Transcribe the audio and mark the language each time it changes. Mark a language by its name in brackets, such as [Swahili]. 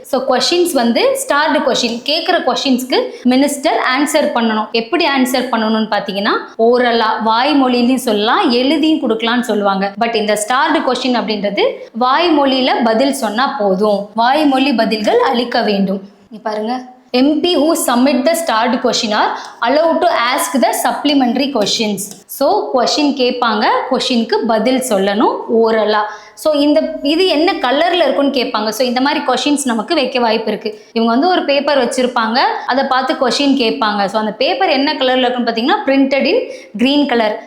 [Tamil] So questions வந்து starred question, கேட்குற கொஷின்ஸ்க்கு minister answer பண்ணணும். எப்படி ஆன்சர் பண்ணணும்னு பார்த்தீங்கன்னா, ஓரலா வாய்மொழியிலையும் சொல்லலாம், எழுதியும் கொடுக்கலாம்னு சொல்லுவாங்க. பட் இந்த ஸ்டார்டு கொஷின் அப்படின்றது வாய்மொழியில பதில் சொன்னா போதும், வாய்மொழி பதில்கள் அளிக்க வேண்டும். [English] பாருங்க, MP who submit the starred question are allowed to ask the supplementary questions. [Tamil] So question கேட்பாங்க, கொஷினுக்கு பதில் சொல்லணும் ஓரலா. ஸோ இது என்ன கலரில் இருக்குன்னு கேட்பாங்க. ஸோ இந்த மாதிரி கொஷின்ஸ் நமக்கு வைக்க வாய்ப்பு இருக்குது. இவங்க வந்து ஒரு பேப்பர் வச்சுருப்பாங்க, அதை பார்த்து கொஷின் கேட்பாங்க. ஸோ அந்த பேப்பர் என்ன கலரில் இருக்குன்னு பார்த்தீங்கன்னா, [English] Printed in green colour.